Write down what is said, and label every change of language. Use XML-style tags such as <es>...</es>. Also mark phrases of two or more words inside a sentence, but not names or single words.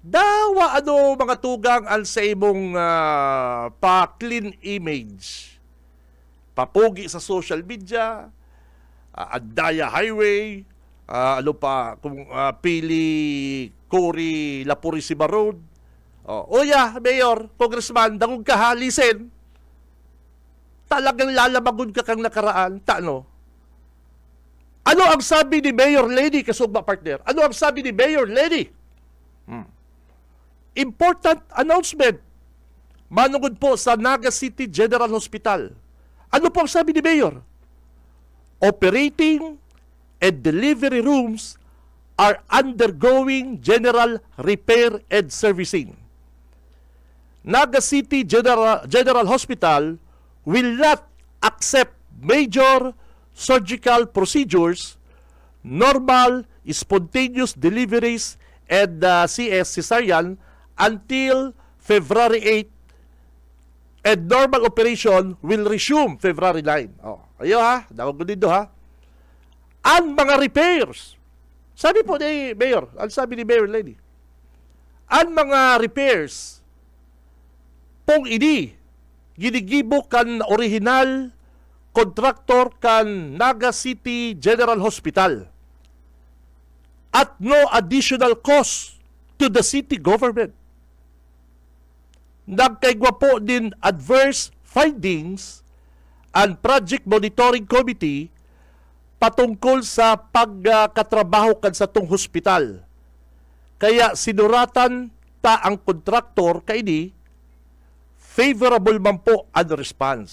<bik>Dawa ano mga tugang al sa imong pa-clean image. Papugi sa</bik> <en>social media,</en> <bik>Andaya Highway, ano pa, kung Pili Cory La Purisima Road. Yeah, Mayor, Congressman, dangog ka ha, listen. Talagang lalamagon ka kang nakaraan, no? Ano ang sabi ni Mayor Lady, kasugba partner? Ano ang sabi ni Mayor Lady?</bik> <en>Important announcement.</en> <bik>Manungod po sa Naga City General Hospital. Ano po ang sabi ni Mayor?</bik> <en>Operating and delivery rooms are undergoing general repair and servicing. Naga City General Hospital will not accept major surgical procedures, normal spontaneous deliveries, and CS cesarean until February 8, and normal operation will resume February 9.</en> <bik>Ayo ha, dawag ko dito ha. Ang mga repairs, sabi po ni Mayor, ang sabi ni Mayor Lady, ang mga repairs pong ini ginigibo kan original contractor kan Naga City General Hospital</bik> <en>at no additional cost to the city government.</en> <bik>Nagkaigwa po din</bik> <en>adverse findings</en> <bik>ang Project Monitoring Committee patungkol sa pagkatrabaho kan sa tong hospital. Kaya sinuratan ta ang kontraktor kaini favorable man po ang response.</bik>